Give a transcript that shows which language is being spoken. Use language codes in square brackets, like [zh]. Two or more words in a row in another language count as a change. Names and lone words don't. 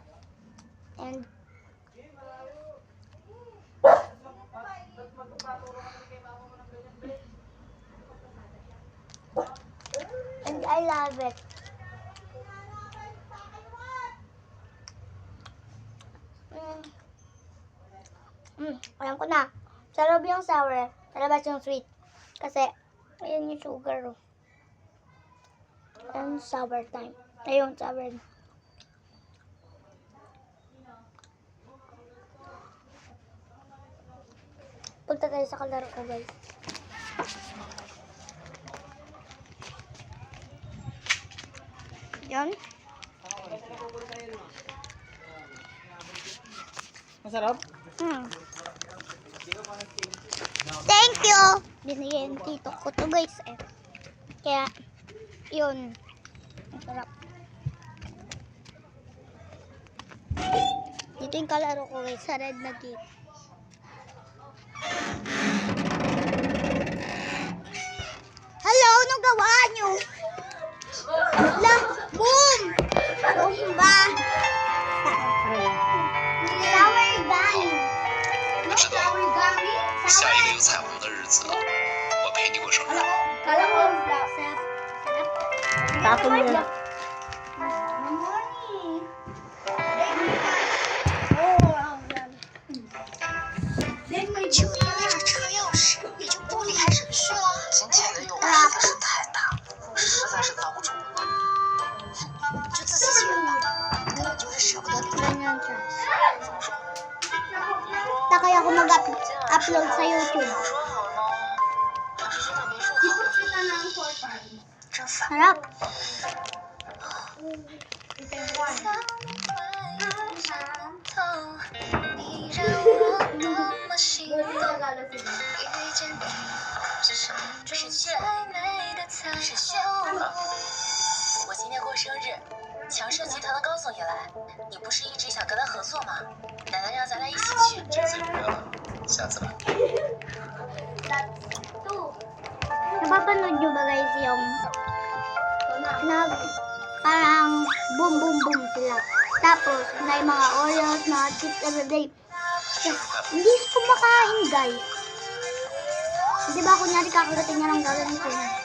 [en] And I love it. [tl] Alam ko na. Sa loob yung sour, sa labas yung sweet. Kasi, ayan yung sugar. [en] And sour time. [tl] Ayun, sour. Punta tayo sa kalaro ko, guys. Yan. Masarap? [en] Thank you! [tl] Binigyan yung tito ko to guys eh. Kaya, yun. Masarap. Dito yung kalaro ko guys, sa red na gate. [en] Hello! [tl] Anong gawa nyo? Boom! Boom ba? [en] Sour gummy. [zh] 下一个有彩虹的日子，我陪你过生日。 [tl] Kala mo, sarap. Tapon mo yun. Mamoni. [zh] 就因为这车钥匙，你就不离开省区了。今天的诱惑实在是太大，实在是遭不住。就自欺欺人吧，根本就是舍不得离开。 [tl] Kaya ako mag-upload sa YouTube. [zh] 说好呢，还是现在没说好？真烦。 [tl] Harap. [zh] 是我今天过生日，强盛集团的高总也来，你不是一直想跟他合作吗？奶奶让咱俩一起去。这次就约了，下次吧。 [tl] Napapanood nyo ba guys yung parang boom boom boom sila. Tapos may mga Oreos, mga [en] chips everyday. [tl] Hindi kumakain guys. Diba kunyari kakarating niya lang gagawin ko.